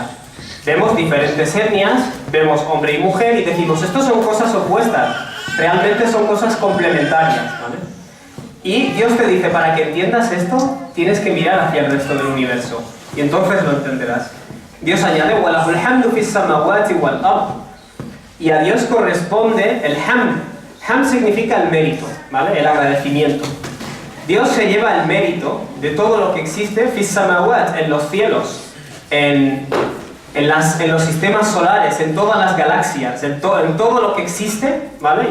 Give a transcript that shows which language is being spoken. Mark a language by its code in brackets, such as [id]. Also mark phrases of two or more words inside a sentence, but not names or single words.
[es] Vemos diferentes etnias, vemos hombre y mujer y decimos, estos son cosas opuestas, realmente son cosas complementarias, ¿vale? Y Dios te dice, para que entiendas esto, tienes que mirar hacia el resto del universo, y entonces lo entenderás. Dios añade, [ar] وَلَهُ الْحَمْدُ فِي السَّمَاوَاتِ وَالْأَرْضِ. [es] Y a Dios corresponde el hamd. Hamd significa el mérito, ¿vale? El agradecimiento. Dios se lleva el mérito de todo lo que existe, [ar] في السماوات, [es] en los cielos, en los sistemas solares, en todas las galaxias, en todo lo que existe, ¿vale?